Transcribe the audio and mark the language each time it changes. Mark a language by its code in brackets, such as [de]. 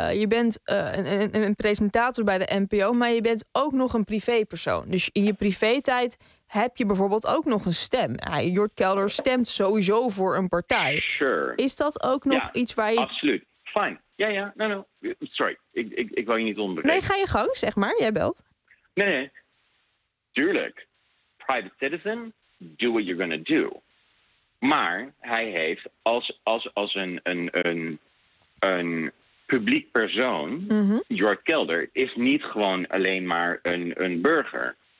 [nl] je bent een presentator bij de NPO... maar je bent ook nog een privépersoon. Dus in je privé-tijd heb je bijvoorbeeld ook nog een stem. Jort Kelder stemt sowieso voor een partij. [en] Sure. [nl] Is dat ook nog iets waar je... [en] Absoluut. Fine. Ja. No. Sorry. [nl] Ik wou je niet onderbreken. Nee, ga je gang, zeg maar. Jij belt. Nee. Tuurlijk. [en] Private citizen, do what you're gonna do. [nl] Maar hij heeft als een publiek persoon... Jort Kelder is niet gewoon alleen maar een burger.